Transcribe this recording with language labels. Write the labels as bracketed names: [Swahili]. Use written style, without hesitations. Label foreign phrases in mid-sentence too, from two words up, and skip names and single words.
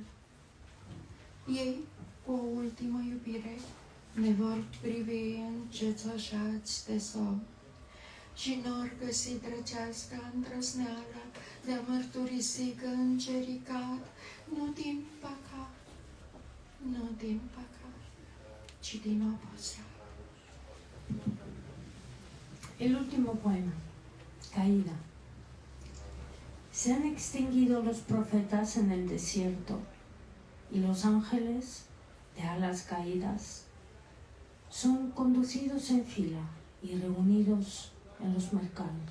[Romanian] Ei, cu o ultimă iubire, ne vor privi încețoșați de somn și n-or găsi drăcească îndrăzneală de a mărturisi că îngerii cad, nu din păcat, nu din păcat, ci din oboseală. [Spanish] El último poema, Caída. Se han extinguido los profetas en el desierto y los ángeles de alas caídas son conducidos en fila y reunidos en los mercados.